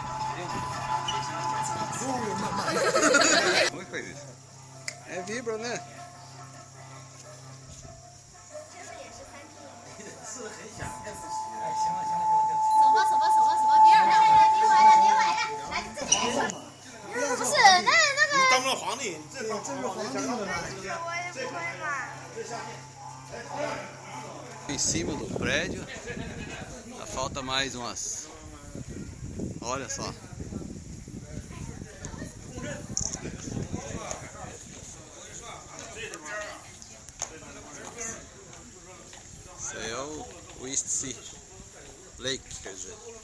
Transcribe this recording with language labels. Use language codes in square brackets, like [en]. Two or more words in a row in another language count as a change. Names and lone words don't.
[pt] Como é que faz isso? É vibra, né? [zh] 不是，那个。当不了皇帝，这是皇帝。我也不会嘛。 [pt] Em cima do prédio. Falta mais umas. Olha só. Isso aí é o East Sea Lake, quer dizer.